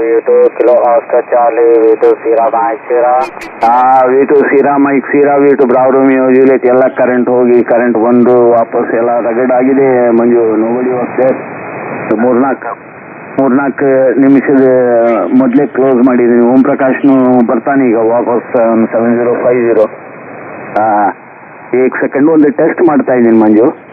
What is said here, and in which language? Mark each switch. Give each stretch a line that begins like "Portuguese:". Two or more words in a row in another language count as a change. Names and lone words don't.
English: Kilo Oscar Charlie, V2 Sierra Mike Sierra. V2 Sierra Mike Sierra, V2 Bravo Romeo Juliet
Kannada: ಎಲ್ಲ ಕರೆಂಟ್ ಹೋಗಿ ಕರೆಂಟ್ ಬಂದು ವಾಪಸ್ ಎಲ್ಲ ರಗಡ್ ಆಗಿದೆ ಮಂಜು. ನೋಬಡಿ ಹೋಗ್ತೆ ಮೂರ್ನಾಲ್ಕು ನಿಮಿಷದ ಮೊದಲೇ ಕ್ಲೋಸ್ ಮಾಡಿದ್ದೀನಿ. ಓಂ ಪ್ರಕಾಶ್ನು ಬರ್ತಾನೆ ಈಗ ವಾಪಸ್ 7050. एक ಸೆಕೆಂಡ್ ಒಂದು ಟೆಸ್ಟ್ ಮಾಡ್ತಾ ಇದ್ದೀನಿ ಮಂಜು.